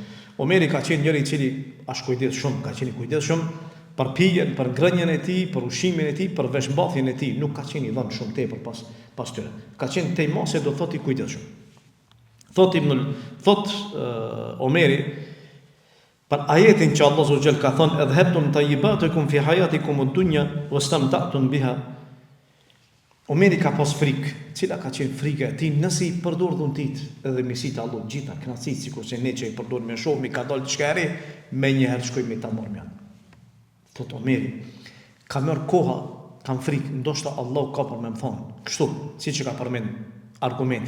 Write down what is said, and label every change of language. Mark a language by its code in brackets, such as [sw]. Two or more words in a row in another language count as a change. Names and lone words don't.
[sq] Omeri ka qenë njëri i cili as kujdes shumë, ka qenë kujdes shumë për pijen, për ngrënien e tij, për ushqimin e tij, për veshmbathjen e tij, nuk ka qenë i dhënë shumë tepër pas tyre. Ka qenë tejmose, do thotë i kujdesshëm. Thot Omeri për ajetin që Allah [ar] سبحانه وتعالى [sq] ka thënë [ar] أذهبتم طيباتكم في حياتكم الدنيا واستمتعتم بها. [sq] Omeri ka pas frikë, cila ka qenë frika e tij nëse i përdor dhuntit edhe mirësitë Allah gjitha kënaqësitë, sikurse ne që i përdor me shumë, mi ka dalë diçka e re, më njëherë shkojmë ta marrim janë. Thot Omeri, ka marr koha, kam frikë, ndoshta Allah ka për më thonë, kështu, siç e ka përmend argumentin.